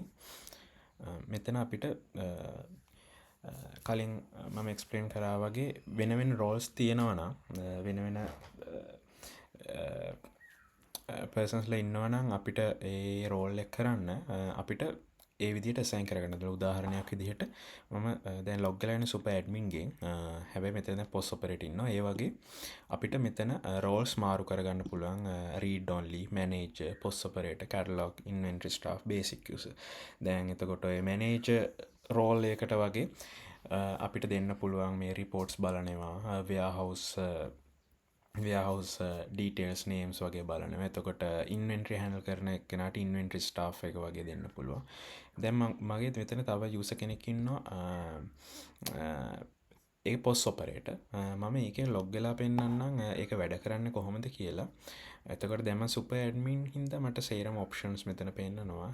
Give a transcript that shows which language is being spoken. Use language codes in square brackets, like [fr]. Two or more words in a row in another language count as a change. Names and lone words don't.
[si] මෙතන අපිට කලින් මම එක්ස්පලේන් කරා වගේ වෙන රෝල්ස් තියෙනවනම් වෙන පර්සන්ස්ලා ඉන්නවනම් අපිට ඒ රෝල් එක කරන්න අපිට ඒ විදිහට assign කරගන්න. උදාහරණයක් විදිහට මම දැන් log වෙලා ඉන්නේ [en] super admin [si] ගෙන්. හැබැයි මෙතන දැන් [en] POS operator [si] ඉන්නවා. ඒ වගේ අපිට මෙතන roles මාරු කරගන්න පුළුවන්. [en] read only, manager, POS operator, catalog, inventory staff, basic user. [si] දැන් එතකොට ඔය [en] manager role [si] එකකට වගේ අපිට දෙන්න පුළුවන් මේ reports බලනවා, [en] warehouse details names [si] වගේ බලනවා. එතකොට inventory handle කරන කෙනාට [en] inventory staff [si] එක වගේ දෙන්න පුළුවන්. දැන් මගේ මෙතන තව user කෙනෙක් ඉන්නවා ඒ [en] POS operator. [si] මම ඒකෙන් log වෙලා පෙන්නන්නම් ඒක වැඩ කරන්නේ කොහොමද කියලා. එතකොට දැන් මම [en] super admin [si] හින්දා මට සේරම options මෙතන පෙන්නනවා.